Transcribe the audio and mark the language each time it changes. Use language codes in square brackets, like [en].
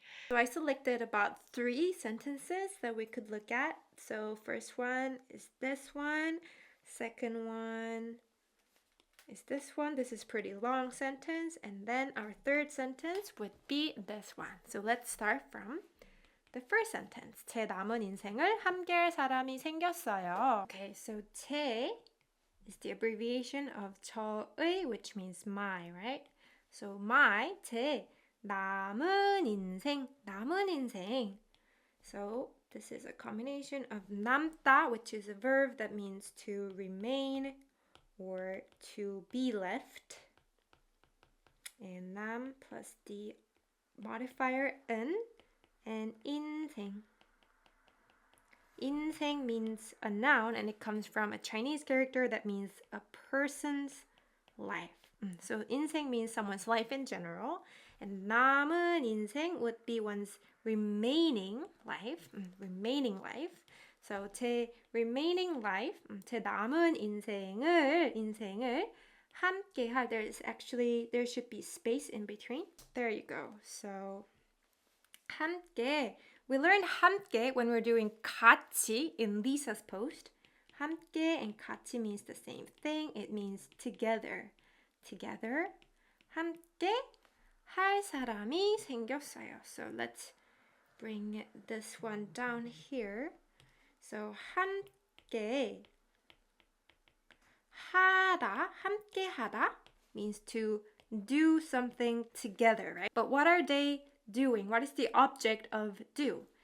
[en] So I selected about 3 sentences that we could look at. So first one is this one. Second one is this one. This is pretty long sentence. And then our third sentence would be this one. So let's start from the first sentence. [ko] 제 남은 인생을 함께할 사람이 생겼어요. [en] Okay, so 제 is the abbreviation of 저의, which means my, right? [ko] So my, 제 남은 인생, 남은 인생. [en] So this is a combination of 남다, which is a verb that means to remain or to be left, and 남 plus the modifier 은, and 인생. 인생 means a noun, and it comes from a Chinese character that means a person's life. So 인생 means someone's life in general, and 남은 인생 would be one's remaining life. remaining life. [ko] So 제 [en] remaining life, [ko] 제 남은 인생을 함께할. [en] There should be space in between. There you go. So 함께. We learned 함께 when we're doing 같이 in Lisa's post. 함께 and 같이 means the same thing. It means together. Together. [ko] 함께 할 사람이 생겼어요. [en] So let's bring this one down here. So 함께 하다, 함께 하다 means to do something together, right? But what are they doing? What is the object of do?